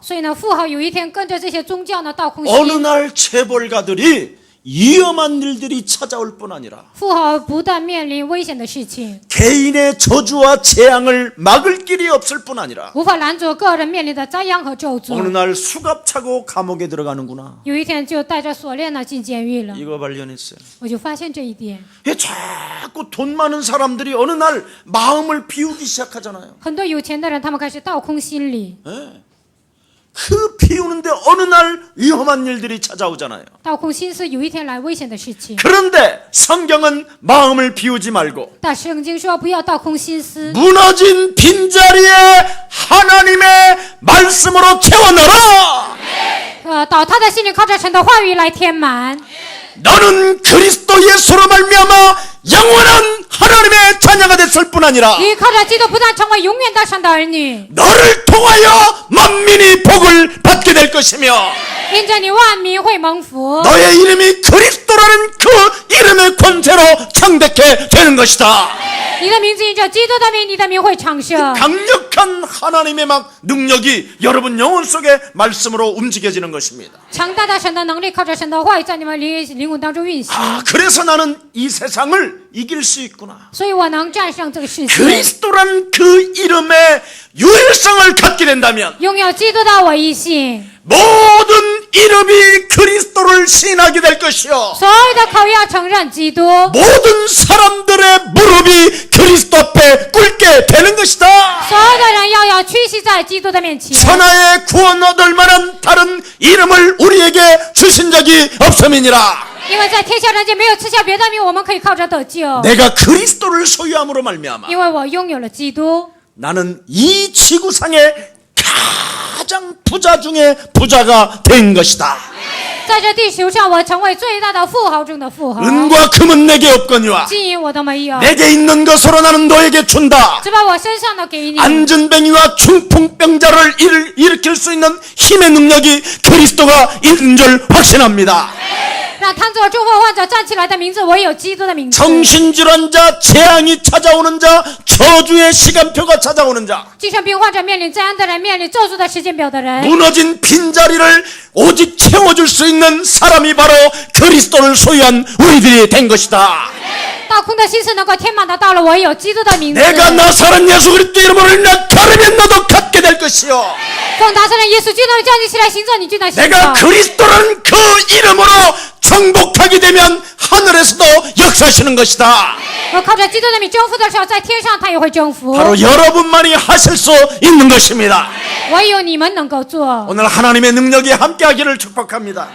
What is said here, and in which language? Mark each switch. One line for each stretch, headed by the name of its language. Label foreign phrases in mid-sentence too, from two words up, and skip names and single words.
Chinese: 所以呢，富豪有一天跟着这些宗教呢倒空
Korean: 어느
Chinese: 心。
Korean: 날 재벌가들이 위험한 일들이 찾아올 뿐 아니라
Chinese: 富豪不但面临危险的事情，
Korean: 개인의 저주와 재앙을 막을 길이 없을 뿐 아니라
Chinese: 无法拦阻个人面临的灾殃和咒
Korean: 어느
Chinese: 诅。
Korean: 날 수갑 차고 감옥에 들어가는구나.
Chinese: 有一天就带着锁链呢进监狱了，
Korean: 이거 발견했어요.
Chinese: 我就发现这一点。
Korean: 왜 자꾸 돈 많은 사람들이 어느 날 마음을 비우기 시작하잖아요.
Chinese: 很多有钱的人，他们开始倒空心理，
Korean: 예. 그 비우는데 어느 날 위험한 일들이 찾아오잖아요.
Chinese: 倒空心思，有一天来危险的事情。
Korean: 그런데 성경은 마음을 비우지 말고
Chinese: 但圣经说不要倒空心思，
Korean: 무너진 빈자리에 하나님의 말씀으로 채워넣어라.
Chinese: 倒塌的心里靠着神的话语来填满。
Korean: 너는 그리스도 예수로 말미암아 영원한 하나님의 자녀가 됐을 뿐 아니라
Chinese: 你靠着基督，不但成为永远的神的儿女，
Korean: 너를 통하여 만민이 복을 받게 될 것이며
Chinese: 因着你万民会蒙福。
Korean: 너의 이름이 그리스도라는 그 이름의 권세로 창대케 되는 것이다.
Chinese: 你的名字因着基督的名，你的名会长盛。
Korean: 강력한 하나님의 막 능력이 여러분 영혼 속에 말씀으로 움직여지는 것입니다.
Chinese: 强大的神的能力，靠着神的话语在你们灵魂当中运行，
Korean: 아, 그래서 나는 이 세상을 이길 수 있구나.
Chinese: 所以我能战胜这个世界。
Korean: 그리스도란 그 이름의 유일성을 갖게 된다면
Chinese: 拥有基督的唯一性，
Korean: 모든 이름이 그리스도를 시인하게 될 것이요
Chinese: 所有的口要承认基督，
Korean: 모든 사람들의 무릎이 그리스도 앞에 꿇게 되는 것이다.
Chinese: 所有的人要屈膝在基督的面前。
Korean: 천하의 구원 얻을 만한 다른 이름을 우리에게 주신 적이 없음이니라.
Chinese: 因为在天下人间没有赐下别的名，我们可以靠着得救。
Korean: 내가 그리스도를 소유함으로 말미암아
Chinese: 因为我拥有了基督，
Korean: 나는 이 지구상의 가장 부자 중에 부자가 된 것이다.
Chinese: 在这地球上，我成为最大的富豪中的富豪。
Korean: 은과 금은 내게 없거니와
Chinese: 金银我都没有，
Korean: 내게 있는 것으로 나는 너에게 준다.
Chinese: 只把我身上的给你。
Korean: 안전뱅이와 중풍병자를 일으킬 수 있는 힘의 능력이 그리스도가 있는 줄 확신합니다.
Chinese: 让瘫坐中风患者站起来的名字，唯有基督的名字。
Korean: 정신질환 자, 재앙이 찾아오는 자, 저주의 시간표가 찾아오는 자,
Chinese: 精神病患者面临灾难的人，面临咒诅的时间表的人，
Korean: 무너진 빈자리를 오직 채워줄 수 있는 사람이 바로 그리스도를 소유한 우리들이 된 것이다.
Chinese: 倒空的心思能够填满的，到了唯有基督的名字。
Korean: 내가 나사렛 예수 그리스도 이름으로 인하여 걸으면 너도 갖게 될 것이요
Chinese: 奉拿撒勒耶稣基督的叫你起来行走，你就能行
Korean: 내가
Chinese: 走。
Korean: 그리스도라는 그 이름으로 정복하게 되면 하늘에서도 역사하시는 것이다.
Chinese: 我靠着基督的名征服的时候，在天上他也会征服。
Korean: 바로 여러분만이 하실 수 있는 것입니다.
Chinese: 唯有你们能够做。
Korean: 오늘 하나님의 능력이 함께하기를 축복합니다.